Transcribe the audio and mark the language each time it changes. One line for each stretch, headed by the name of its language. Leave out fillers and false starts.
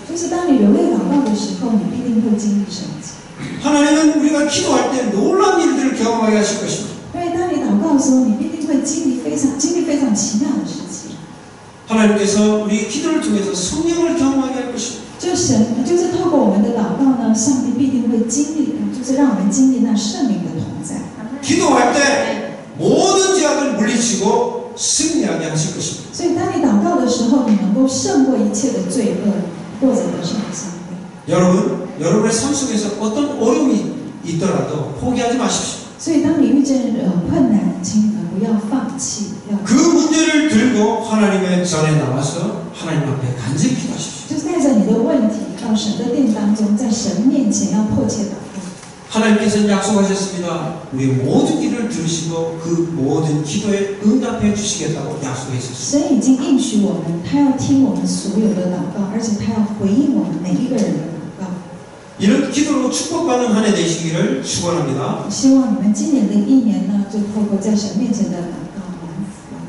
Chinese: 就是当你流泪祷告的时候，你必定会经历神迹。
Korean: 하나님은 우리가 기도할 때 놀라운 일들을 경험하게 하실 것입니다.
Chinese: 因为当你祷告的时候，你必定会经历非常奇妙的事情。
Korean: 하나님께서 우리 기도를 통해서 성령을 경험하게 할 것입니다.
Chinese: 就是透过我们的祷告呢，上帝必定会经历，就是让我们经历那圣灵的同在。
Korean: 기도할 때 모든 죄악을 물리치고 승리하게 하실 것입니다.
Chinese: 所以当你祷告的时候，你能够胜过一切的罪恶，或者得胜的上帝。
Korean: 여러분의 삶 속에서 어떤 어려움이 있더라도 포기하지 마십시오.
Chinese: 所以当你遇见困难，请你们不要放弃，要
Korean: 그 문제를 들고 하나님의 전에 나와서 하나님 앞에 간절히 기도하십시오.
Chinese: 就是带着你的问题到神的殿当中，在神面前要迫切祷告。
Korean: 하나님께서는 약속하셨습니다. 우리의 모든 기도를 들으시고 그 모든 기도에 응답해 주시겠다고 약속하셨습니다.
Chinese: 神已经应许我们，他要听我们所有的祷告，而且他要回应我们每一个人的祷告。
Korean: 이런 기도로 축복받는 한 해 되시기를 축원합니다.
Chinese: 我希望你们今年的一年呢，就透过在神面前的祷告蒙福。